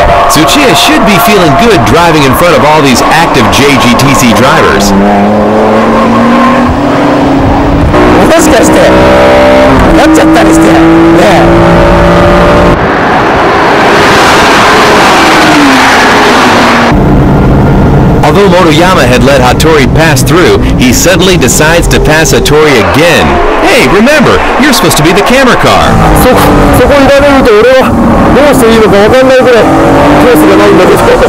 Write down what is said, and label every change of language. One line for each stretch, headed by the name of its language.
English: Tsuchiya should be feeling good driving in front of all these active JGTC drivers.
Japanese: もしかしてなっちゃったりしてねえ。
English: Although Motoyama had let Hattori pass through, he suddenly decides to pass Hattori again. Hey, remember, you're supposed to be the camera car.
Japanese: そこにいられると俺はどうしていいのか分かんないぐらいコースがないんだけど。